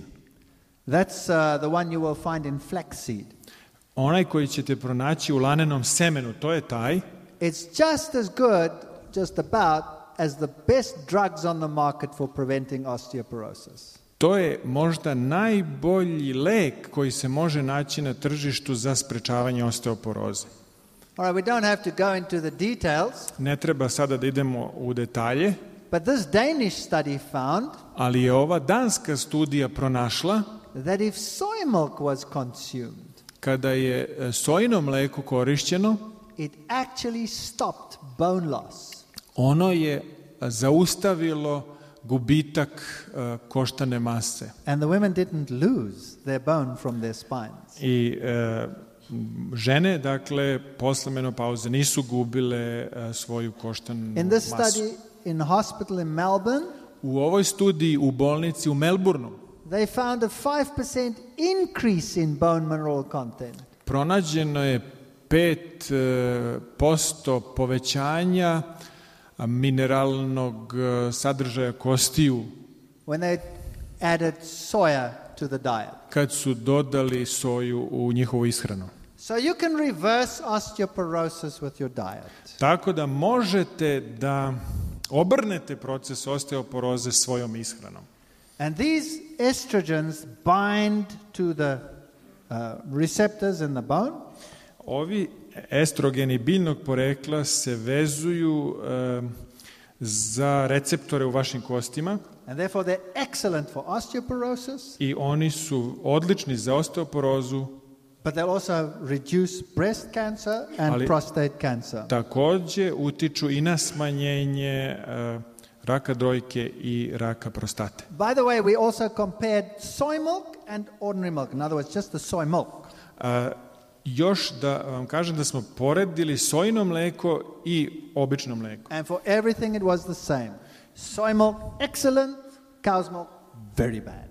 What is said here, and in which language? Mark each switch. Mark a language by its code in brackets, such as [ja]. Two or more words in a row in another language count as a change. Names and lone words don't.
[en] that's the one you will find in flaxseed. [sr] Onaj koji ćete pronaći u lanenom semenu, to je taj. [en] It's just as good, just about, as the best drugs on the market for preventing osteoporosis. [sr] To je možda najbolji lek koji se može naći na tržištu za sprečavanje osteoporoze. [en] All right, we don't have to go into the details. [sr] Ne treba sada da idemo u detalje. [en] But this Danish study found, [sr] ali je ova danska studija pronašla [en] that if soy milk was consumed, [sr] kada je sojino mleko korišćeno, [en] it actually stopped bone loss. [sr] Ono je zaustavilo gubitak koštane mase. [en] And the women didn't lose their bone from their spines. [sr] I žene, dakle, posle menopauze nisu gubile svoju koštanu masu. [en] In this study in hospital in Melbourne, [sr] u ovoj studiji u bolnici u Melbourneu, [en] they found a 5% increase in bone mineral content. [sr] Pronađeno je 5% povećanja mineralnog sadržaja kostiju. [en] When they added soya to the diet. [sr] kad su dodali soju u njihovu ishranu. [en] So you can reverse osteoporosis with your diet. [sr] Tako da možete da obrnete proces osteoporoze svojom ishranom. [en] And these estrogens bind to the receptors in the bone. [sr] Ovi estrogeni biljnog porekla se vezuju za receptore u vašim kostima. [en] And therefore they're excellent for osteoporosis. [sr] I oni su odlični za osteoporozu. [en] But they'll also reduce breast cancer and prostate cancer. [sr] Takođe utiču i na smanjenje raka dojke i raka prostate. [en] By the way, we also compared soy milk and ordinary milk. In other words, just the soy milk. [sr] Još da vam kažem da smo poredili sojino mleko i obično mleko. [en] And for everything it was the same. Soy milk, excellent. Cow's milk, very bad.